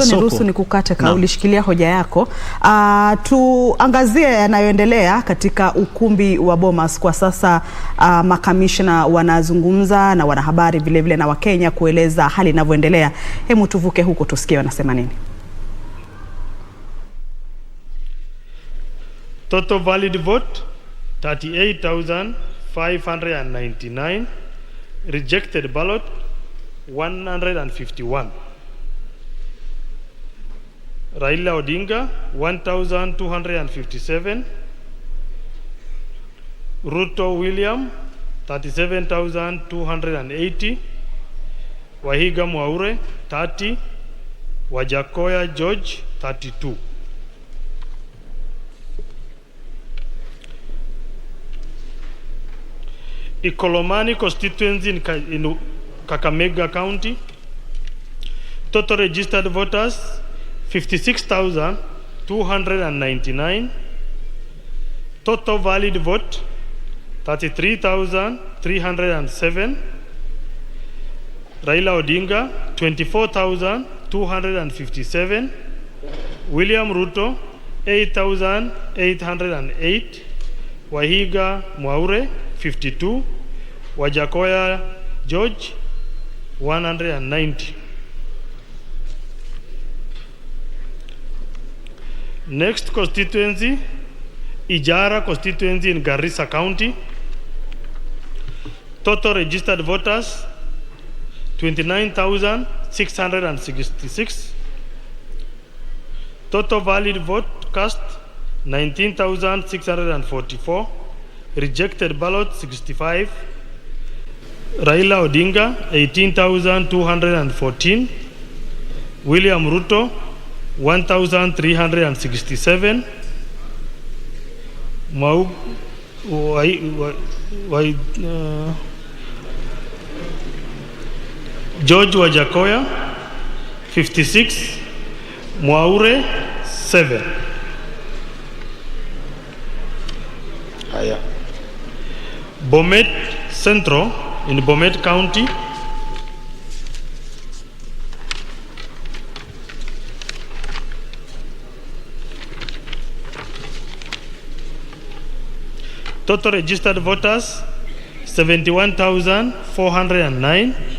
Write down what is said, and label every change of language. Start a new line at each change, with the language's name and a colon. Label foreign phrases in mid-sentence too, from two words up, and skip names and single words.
Swahili: Niruhusu nikukate ulishikilia hoja yako. Tuangazie yanayoendelea katika ukumbi wa Bomas kwa sasa. Makamishna wanazungumza na wanahabari vile vile na Wakenya kueleza hali inavyoendelea. Hebu tuvuke huko tusikie wanasema nini.
English: Total valid vote 38,599. Rejected ballot 151. Raila Odinga 1,257. Ruto William 37,280. Wahiga Mwaure 30. Wajakoya George 32. Ikolomani constituency in Kakamega County. Total registered voters 56,299. Total valid vote 33,307. Raila Odinga 24,257. William Ruto 8,808. Wahiga Mwaure 52. Wajakoya George 190. Next constituency, Ijara constituency in Garissa County. Total registered voters 29,666. Total valid vote cast 19,644. Rejected ballot 65. Raila Odinga 18,214. William Ruto 1,367. George Wajakoya 56. Mwaure 7. Bomet Central in Bomet County. Total registered voters 71,409.